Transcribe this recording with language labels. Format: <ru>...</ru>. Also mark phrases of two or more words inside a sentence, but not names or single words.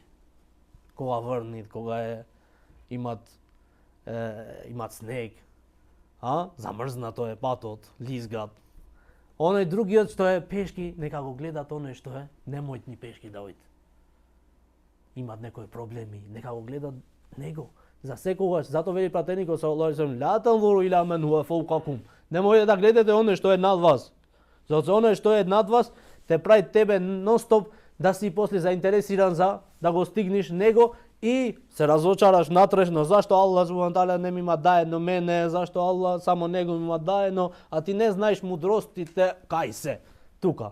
<mk>Кога врнит, кога имат снег, замрзнато е патот, лизгат. Оној другиот што е пешки, нека го гледат оној што е немојтни пешки да ојде. Имат некои проблеми, нека го гледат него. За секогаш, затоа вели пратеникот</mk> <ar>صلى الله عليه وسلم, لا تنظروا إلى من هو فوقكم.</ar> <mk>Немојте да гледате оној што е над вас. Затоа оној што е над вас те прави тебе нон-стоп да си после заинтересиран за да го стигнеш него и се разочараш натрешно зашто Аллах</mk> <ar>سبحانه وتعالى</ar> <mk>не ми има даено мене, зашто Аллах само него ми има даено, а ти не знаеш мудростите кај се тука.</mk>